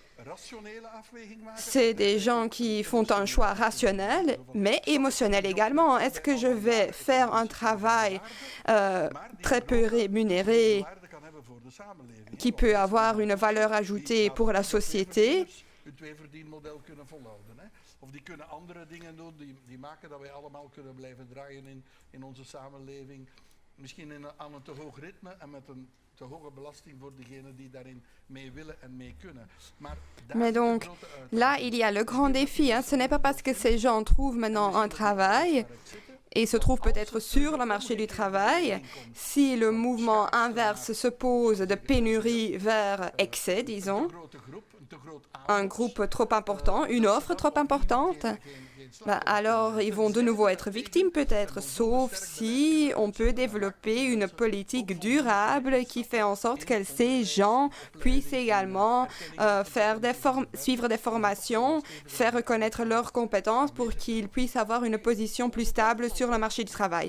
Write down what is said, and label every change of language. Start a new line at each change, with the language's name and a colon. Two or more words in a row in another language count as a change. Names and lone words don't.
French: C'est des gens qui font un choix rationnel, mais émotionnel également. Est-ce que je vais faire un travail très peu rémunéré qui peut avoir une valeur ajoutée pour la société?
Dutch: Of die kunnen andere dingen doen die maken dat wij allemaal kunnen blijven draaien in onze samenleving. Misschien aan een te hoog ritme en met een te hoge belasting voor degenen die daarin mee willen en mee kunnen.
French: Mais donc, là, il y a le grand défi. Hein. Ce n'est pas parce que ces gens trouvent maintenant un travail et se trouvent peut-être sur le marché du travail, si le mouvement inverse se pose de pénurie vers excès, disons, un groupe trop important, une offre trop importante, alors ils vont de nouveau être victimes peut-être, sauf si on peut développer une politique durable qui fait en sorte que ces gens puissent également suivre des formations, faire reconnaître leurs compétences pour qu'ils puissent avoir une position plus stable sur le marché du travail.